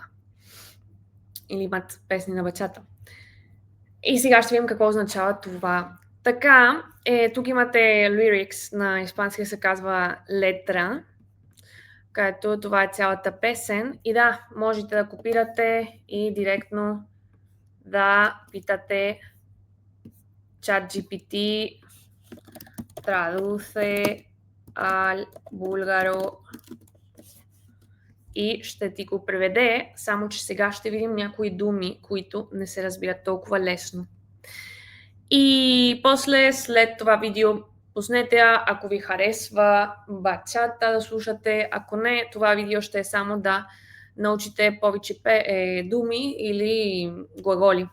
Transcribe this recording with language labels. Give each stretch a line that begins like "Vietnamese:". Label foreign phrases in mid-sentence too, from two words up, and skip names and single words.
Bulgarian: Или имат песни на бачата. И сега ще видим какво означава това. Така, тук имате lyrics, на испански се казва летра, където това е цялата песен. И да, можете да копирате и директно да питате ChatGPT
Spanish: traduce al búlgaro
Bulgarian: и ще ти го преведе, само че сега ще видим някои думи, които не се разбират толкова лесно. И после, след това видео, пуснете, ако ви харесва бачата да слушате, ако не, това видео ще е само да научите повече думи или глаголи.